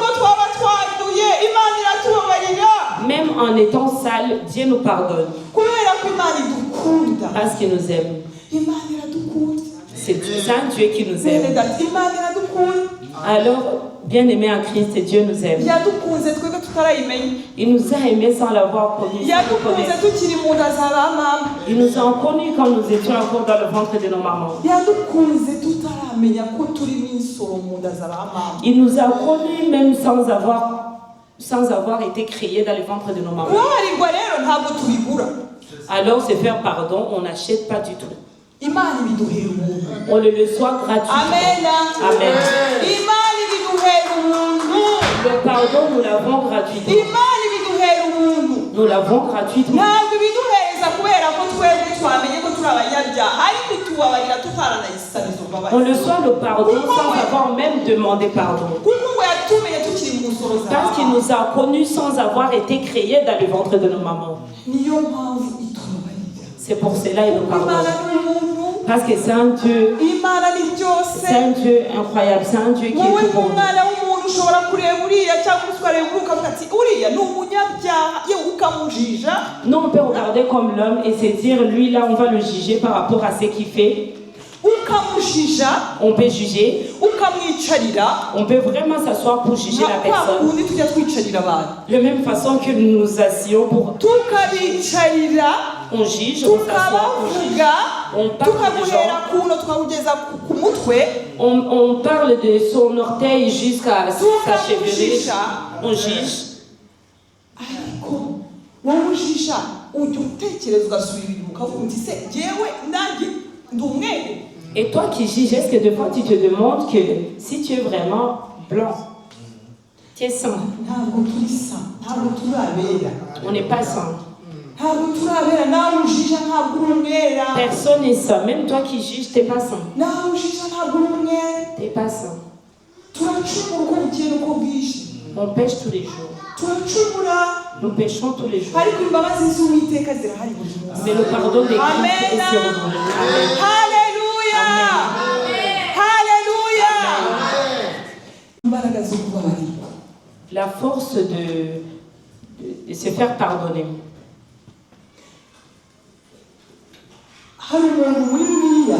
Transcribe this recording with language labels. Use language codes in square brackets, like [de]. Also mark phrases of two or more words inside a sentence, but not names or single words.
[fr] Même en étant sale, Dieu nous pardonne. Parce qu'il nous aime. C'est un Dieu qui nous aime. Alors, bien-aimés en Christ, Dieu nous aime. [rw] yadukunze twebwe tutarayimenya [fr] Il nous a aimés sans l'avoir connu. Sans le [rw] yadukunze [fr] connaître. [rw] tukiri mu nda za ba mama [fr] Il nous a connus quand nous étions encore dans le ventre de nos mamans. [rw] yadukunze tutaramenya ko turi n'insoro mu nda za ba mama [fr] Il nous a connus même sans avoir été créés dans le ventre de nos mamans. [rw] kubabarirwa rero ntabwo tubigura [fr] Alors, se faire pardon, on n'achète pas du tout. [rw] imana ibiduhera ubuntu [fr] On le reçoit gratuitement. [rw] amen [fr] Amen. [rw] imana ibiduhera ubuntu [fr] Le pardon, nous l'avons gratuitement. [rw] imana ibiduhera ubuntu [fr] Nous l'avons gratuitement. [rw] ntabwo ibiduhereza kubera ko twebwe twamenye ko turi abanyabyaha ariko itubabarira tutaranayisabizwa [fr] On [rw] imbabazi [fr] reçoit le pardon sans avoir même demandé pardon. [rw] kuko ngo yatumenye tukiri mu nsoro za [fr] Parce qu'il nous a connus sans avoir été créés dans le ventre de nos mamans. [rw] niyo mpamvu itubabarira [fr] C'est pour cela qu'il nous [rw] imana [fr] pardonne. [rw] ni umuntu [fr] Parce que c'est un Dieu, [rw] imana ni byose [fr] c'est un Dieu incroyable, c'est un Dieu qui [rw] wowe [fr] est tout pour nous. [rw] nk'umwana w'umuntu ushobora kureba uriya cyangwa ukareba uriya ukavuga ati uriya ni umunyabyaha yewe ukamujija [fr] Nous, on peut regarder comme l'homme et se dire, lui, là, on va le juger par rapport à ce qu'il fait. [rw] ukamujija [fr] On peut juger. [rw] ukamwicarira [fr] On peut vraiment s'asseoir pour juger la [rw] nka kwa [fr] personne. [rw] kundi tujya twicarira abantu [fr] De la même façon que nous nous asseyons pour... [rw] tukabicarira [fr] On juge, on s'assoit, on juge. [rw] tukabavuga [fr] On parle des [rw] tukaguhera [fr] gens. [rw] kuno tukawugeza ku mutwe [fr] On parle de son orteil jusqu'à sa chevelure. [rw] tukamujija [fr] On juge. [rw] ariko wowe ujija ujya utekereza ugasubira inyuma ukavuga uti se yewe nanjye ndi umweru. [fr] Et toi qui juges, est-ce que des fois tu te demandes que si tu es vraiment blanc, tu es saint? [rw] ntabwo turi sa ntabwo turi abera [fr] On n'est pas saint. [rw] ntabwo turi abera nawe ujija ntabwo uri umwera [fr] Personne n'est saint. Même toi qui juges, tu n'es pas saint. [rw] nawe ujija ntabwo uri umwera [fr] Tu n'es pas saint. [rw] turacumura uko bukeye n'uko bwije [fr] On pêche tous les jours. [rw] turacumura [fr] Nous pêchons tous les jours. [rw] ariko imbabazi z'uwiteka zirahari buri munsi [fr] Mais le pardon des Christ Amen. est sur nous. Amen. [rw] haleluya haleluya imbaraga zo kubabarira [fr] La force de se faire pardonner. [rw] hari umuntu muri bibiliya